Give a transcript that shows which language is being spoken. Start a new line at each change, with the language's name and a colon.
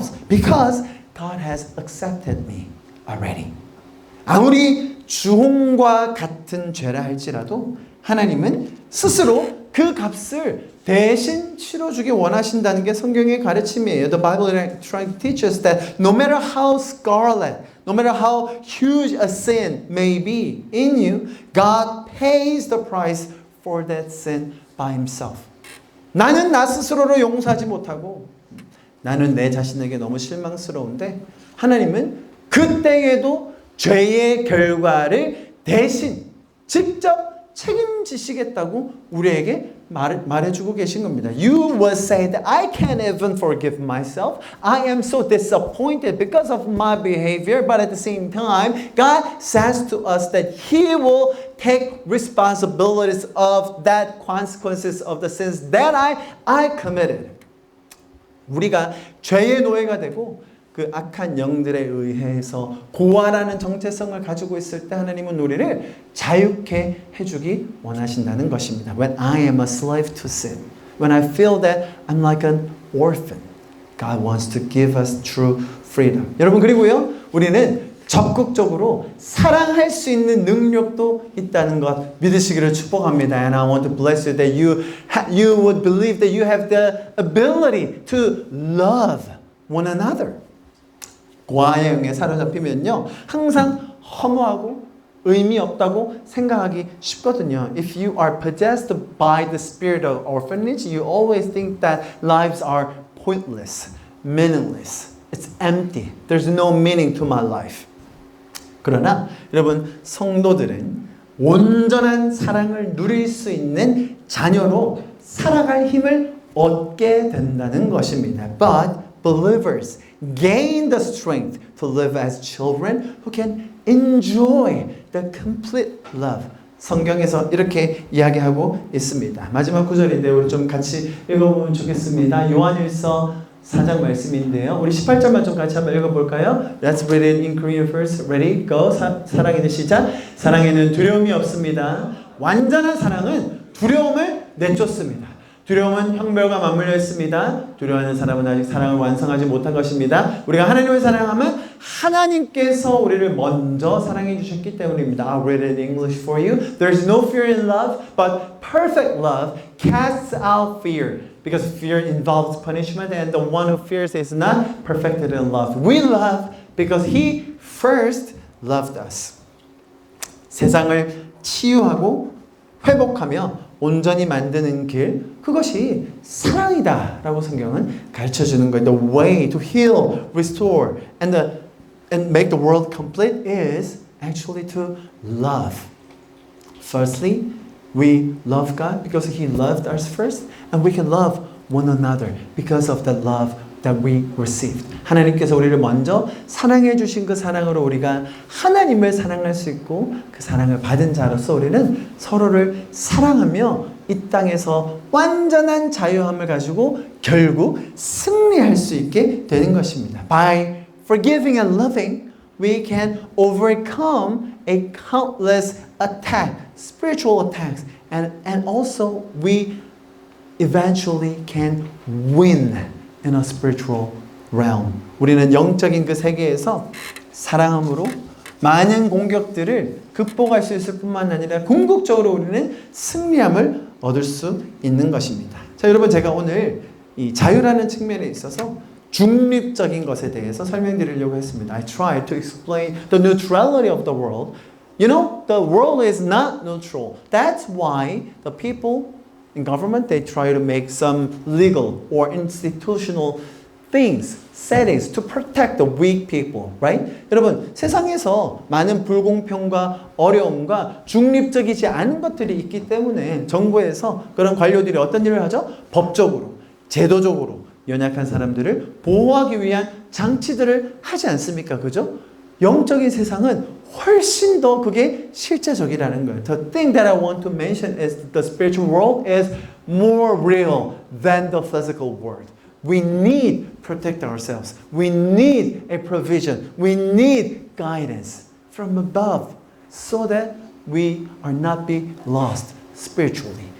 English: Because God has accepted me already.
Korean: 아무리 주홍과 같은 죄라 할지라도 하나님은 스스로 그 값을 대신 치러주기 원하신다는 게 성경의 가르침이에요.
English: The Bible is trying to teach us that no matter how scarlet, no matter how huge a sin may be in you, God pays the price for that sin by himself.
Korean: 나는 나 스스로로 용서하지 못하고 나는 내 자신에게 너무 실망스러운데 하나님은 그때에도 죄의 결과를 대신 직접 책임지시겠다고 우리에게 말해주고 계신 겁니다.
English: You will say that I can't even forgive myself. I am so disappointed because of my behavior. But at the same time, God says to us that He will take responsibilities of that consequences of the sins that I committed.
Korean: 우리가 죄의 노예가 되고 그 악한 영들에 의해서 고아라는 정체성을 가지고 있을 때 하나님은 우리를 자유케 해주기 원하신다는 것입니다.
English: When I am a slave to sin, when I feel that I'm like an orphan, God wants to give us true freedom.
Korean: 여러분 그리고요, 우리는 적극적으로 사랑할 수 있는 능력도 있다는 것 믿으시기를 축복합니다.
English: And I want to bless you that you would believe that you have the ability to love one another.
Korean: 고아의 영에 사로잡히면요 항상 허무하고 의미 없다고 생각하기 쉽거든요.
English: If you are possessed by the spirit of orphanage, you always think that lives are pointless, meaningless. It's empty. There's no meaning to my life.
Korean: 그러나 여러분 성도들은 온전한 사랑을 누릴 수 있는 자녀로 살아갈 힘을 얻게 된다는 것입니다.
English: But believers gain the strength to live as children who can enjoy the complete love.
Korean: 성경에서 이렇게 이야기하고 있습니다. 마지막 구절인데 우리 좀 같이 읽어보면 좋겠습니다. 요한일서 4장 말씀인데요. 우리 18절만 좀 같이 한번 읽어볼까요?
English: Let's read it in Korean first. Ready? Go.
Korean: 사랑에는 시작. 사랑에는 두려움이 없습니다. 완전한 사랑은 두려움을 내쫓습니다. 두려움은 형벌과 맞물려 있습니다. 두려워하는 사람은 아직 사랑을 완성하지 못한 것입니다. 우리가 하나님을 사랑하면 하나님께서 우리를 먼저 사랑해 주셨기 때문입니다.
English: I'll read it in English for you. There's no fear in love, but perfect love casts out fear. Because fear involves punishment and the one who fears is not perfected in love. We love because He first loved us.
Korean: 세상을 치유하고 회복하며 온전히 만드는 길, 그것이 사랑이다 라고 성경은 가르쳐주는 거예요.
English: The way to heal, restore, and make the world complete is actually to love. Firstly, we love God because He loved us first, and we can love one another because of the love that we received.
Korean: 하나님께서 우리를 먼저 사랑해 주신 그 사랑으로 우리가 하나님을 사랑할 수 있고 그 사랑을 받은 자로서 우리는 서로를 사랑하며 이 땅에서 완전한 자유함을 가지고 결국 승리할 수 있게 되는 것입니다.
English: By forgiving and loving, we can overcome a countless attack, spiritual attacks, and also we eventually can win in a spiritual realm.
Korean: 우리는 영적인 그 세계에서 사랑함으로 많은 공격들을 극복할 수 있을 뿐만 아니라 궁극적으로 우리는 승리함을 얻을 수 있는 것입니다. 자, 여러분 제가 오늘 이 자유라는 측면에 있어서 중립적인 것에 대해서 설명드리려고 했습니다.
English: I tried to explain the neutrality of the world. You know, the world is not neutral. That's why the people in government, they try to make some legal or institutional things, settings to protect the weak people, right?
Korean: 여러분, 세상에서 많은 불공평과 어려움과 중립적이지 않은 것들이 있기 때문에 정부에서 그런 관료들이 어떤 일을 하죠? 법적으로, 제도적으로 연약한 사람들을 보호하기 위한 장치들을 하지 않습니까? 그죠? 영적인 세상은 훨씬 더 그게 실제적이라는 거예요.
English: The thing that I want to mention is the spiritual world is more real than the physical world. We need to protect ourselves. We need a provision. We need guidance from above so that we are not be lost spiritually.